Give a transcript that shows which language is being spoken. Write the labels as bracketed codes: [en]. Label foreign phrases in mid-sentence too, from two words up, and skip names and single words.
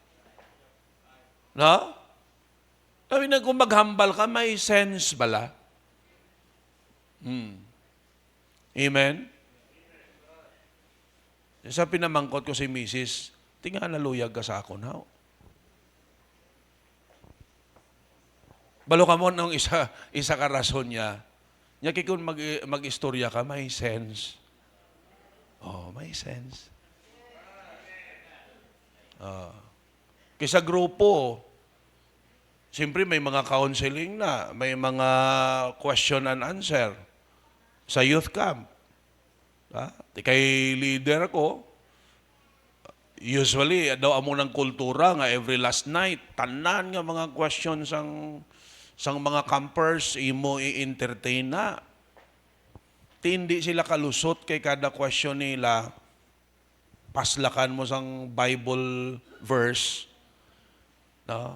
[hil] No? Sabi na kung maghambal ka, may sense bala. Amen? Sa pinamangkot ko si Mrs., tinga naluyag ka sa akon, [en] how? [hil] Balo ka mo nung isa ka rason niya. Nya kung mag-istorya ka, may sense. Oh, may sense. Kaysa grupo, siyempre may mga counseling na, may mga [en] question and answer [hil] sa [en] youth camp. [hil] Kay leader ko, usually, daw amo ng kultura nga [en] every last night, [hil] tanan nga mga questions sang mga campers, imo i-entertain na. Hindi sila kalusot kay kada question nila, paslakan mo sang [en] Bible verse, [hil] no?